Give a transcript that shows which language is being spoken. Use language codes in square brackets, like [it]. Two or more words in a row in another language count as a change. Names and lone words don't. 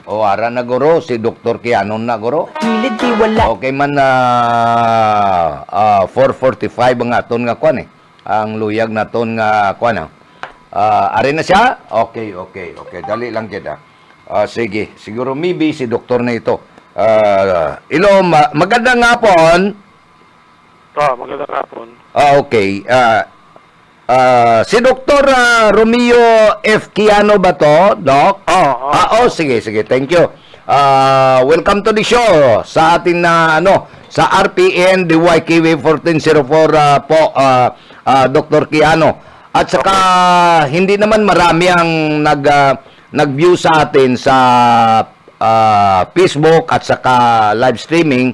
[hil] O ara na guro si Dr. Quijano na guro. Kilid kay wala. Okay man na 4:45 ang aton nga kwan eh. Ang luyag naton nga kwan. Ari na siya? Okay. Dali lang kita. [tl] Sige. Siguro maybe si doktor na ito. Magandang hapon. Magandang hapon. Okay. Si Dr. Romeo F. Quijano ba to, Doc? Sige. [en] Thank you. Welcome to the show [tl] sa ating sa [en] RPN DYKW 1404 po, Dr. Quijano. [tl] At saka hindi naman marami ang nag-view sa atin sa Facebook at saka [en] live streaming.